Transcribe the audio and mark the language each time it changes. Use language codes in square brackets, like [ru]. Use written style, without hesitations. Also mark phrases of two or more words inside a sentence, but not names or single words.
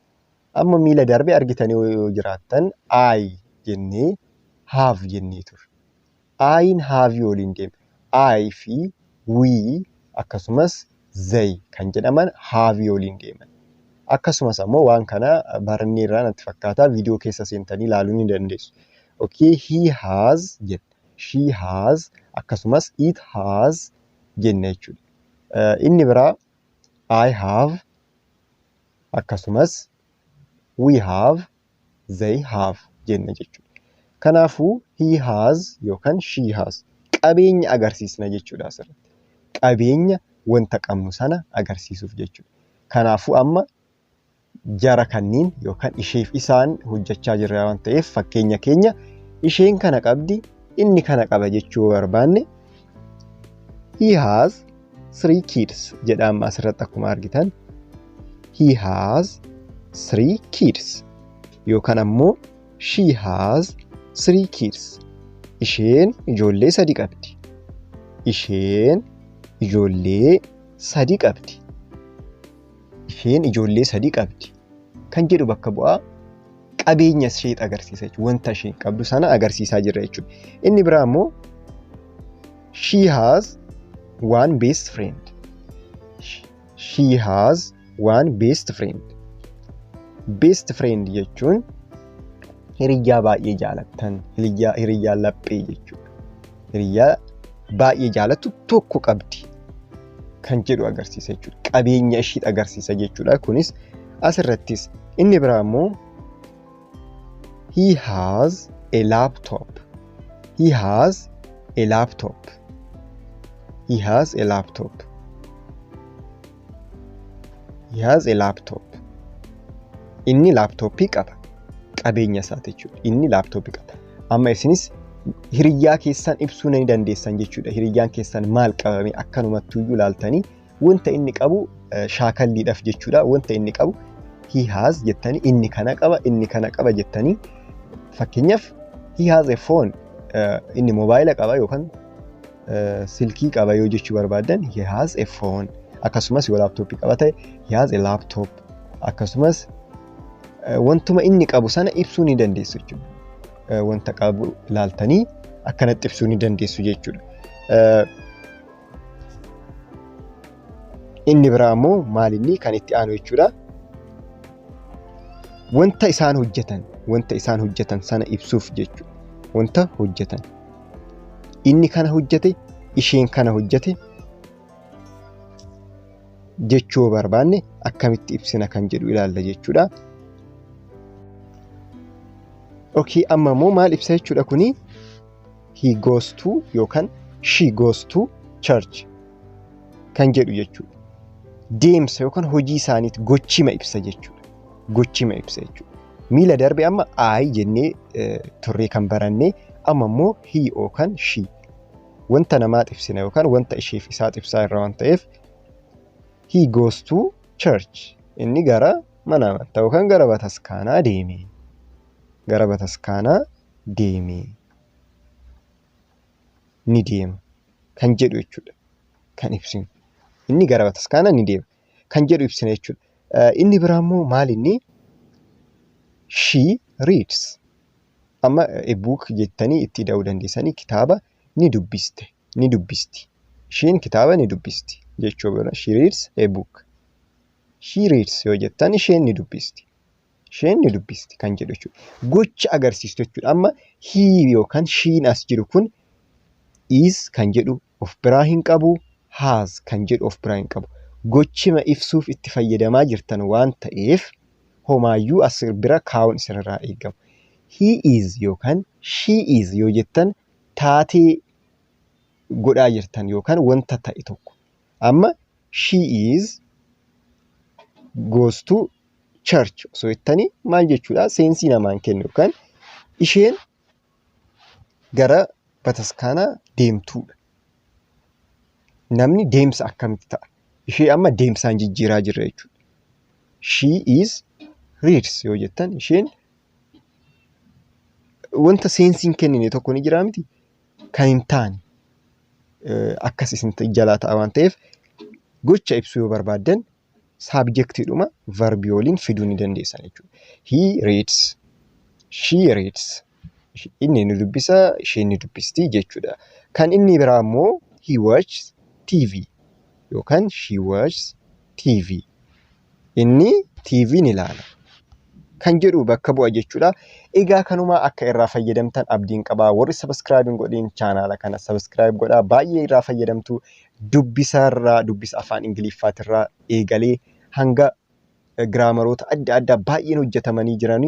[om] Amma miila darbee argitanii yoo jiraattan I jennee have jennee turre. I'n have waliin deema. I fi we akkasumas they kan jedhaman have waliin deeman. Akkasumas ammoo waan kana barneerraa natti fakkaata viidiyoo keessa seentanii ilaaluu ni dandeessu. [en] Okay, he has jenna. She has akkasumas it has [om] jenna jechuudha. Inni biraa [en] I have akkasumas we have they have [om] jenna jechuudha. Kanaafuu [en] he has [om] yookaan [en] she has [om] qabeenya agarsiisna jechuudha asirratti. Qabeenya wanta qabnu sana agarsiisuuf jechuudha. Kanaafuu amma jara kanniin yookaan isheef isaan hojjechaa jirra waan ta'eef fakkeenya keenya isheen kana qabdi inni kana qaba jechuu barbaanne [en] he has 3 kids [om] jedhama asirratti akkuma argitan. [en] He has 3 kids yookaan ammoo she has 3 kids. [om] Isheen ijoollee 3 qabdi. Isheen ijoollee 3 qabdi. Isheen ijoollee 3 qabdi. Kan jedhu bakka bu'aa qabeenya ishee agarsiisa jechuudha. Wanta isheen qabdu sana agarsiisaa jirra jechuudha. Inni biraa immoo [en] she has one best friend. She has one best friend. Best friend [om] jechuun hiriyyaa baay'ee jaalattan, hiriyyaa laphee jechuudha. Hiriyyaa baay'ee jaalattu tokko qabdi kan jedhu agarsiisa jechuudha. Qabeenya ishee agarsiisa jechuudha. Kunis asirrattis inni biraa immoo [en] he has a laptop. He has a laptop. He has a laptop. He has a laptop. [om] Inni laptopii qaba. Qabeenya isaati jechuudha. Inni laptopii qaba. Amma isinis hiriyyaa keessan ibsuu ni dandeessan jechuudha. Hiriyyaan keessan maal qabame akkanumattuu iyyuu ilaaltanii wanta inni qabu shaakalliidhaaf jechuudha. Wanta inni qabu [en] he has [om] jettanii inni kana qaba jettanii fakkeenyaaf [en] he has a phone [om] inni mobaayila qaba yookaan silkii qaba yoo jechuu barbaadan [en] he has a phone. [om] Akkasumas yoo laptopii qaba ta'e [en] he has a laptop. [om] Akkasumas wantuma inni qabu sana ibsuu ni dandeessu jechuudha. Wanta qabu ilaaltanii akkanatti ibsuu ni dandeessu jechuudha. Inni biraa immoo maalinni kan itti aanu jechuudha. Wanta isaan hojjetan sana ibsuuf jechuudha. Wanta hojjetan. Inni kana hojjete, isheen kana hojjete jechuu barbaanne akkamitti ibsina kan jedhu ilaalla jechuudha. Okay, amma immoo maal ibsa jechuudha kuni? [en] He goes to yookaan she goes to church [om] kan jedhu jechuudha. Deemsa yookaan hojii isaaniiti gochima ibsa jechuudha. Gochima ibsa jechuudha. Miila darbe amma I jennee turree kan barannee amma immoo he yookaan she wanta namaat ibsina yookaan wanta isheef isaat ibsaa irra waan ta'eef [en] he goes to church. [om] Inni gara mana amantaa yookaan gara bataskaanaa deeme. Gara bataskaanaa deeme. Ni deema kan jedhu jechuudha. Kan ibsinu. Inni gara bataskaanaa ni deema kan jedhu ibsina jechuudha. Inni biraa immoo maal inni? [en] She reads. [om] Amma [en] a book [om] jettanii itti da'uu dandeessanii kitaaba ni dubbiste. Ni dubbisti. Isheen kitaaba ni dubbisti jechuudha. [en] She reads a book. She reads [om] yoo jettan isheen ni dubbisti. Isheen ni dubbisti kan jedhu jechuudha. Gocha agarsiistu jechuudha. Amma he yookaan sheen as jiru kun is kan jedhu of biraa hin qabu. Has kan jedhu of biraa hin qabu. Gochima ibsuuf itti fayyadamaa jirtan waan ta'eef homaayyuu as bira kaa'uun isinirraa eegamu. [en] He is [om] yookaan [en] she is [om] yoo jettan taatee godhaa jirtan yookaan wanta ta'e tokko. Amma [en] she is goes to church [om] osoo jettanii maal jechuudha? Seensii namaan kennu yookaan isheen gara bataskaanaa deemtuudha. Namni deemsa akkamitti ta'a? Ishee amma deemsaan jijjiiraa jirra jechuudha. [en] She is reads [om] yoo jettan isheen wanta seensiin kennine tokko ni jira miti kan hin taane akkas isin jalaa ta'a waan ta'eef gocha ibsuu yoo barbaaddan saabjektiidhuma verbii waliin fiduu ni dandeessan jechuudha. [en] He reads, she reads. [om] Inni ni dubbisa, isheen ni dubbisti jechuudha. Kan inni biraa immoo [en] he watches TV yookaan she watches TV. [om] Inni TV ni ilaala kan jedhu bakka bu'a jechuudha. Egaa kanuma akka irraa fayyadamtan abdiin qabaa. Warri subscribe godhin channel kana subscribe godhaa. Baay'ee irraa fayyadamtu. Dubbisa afaan Ingiliffaatirraa eegalee hanga giraamaroota adda addaa baay'een hojjetamanii jiranii.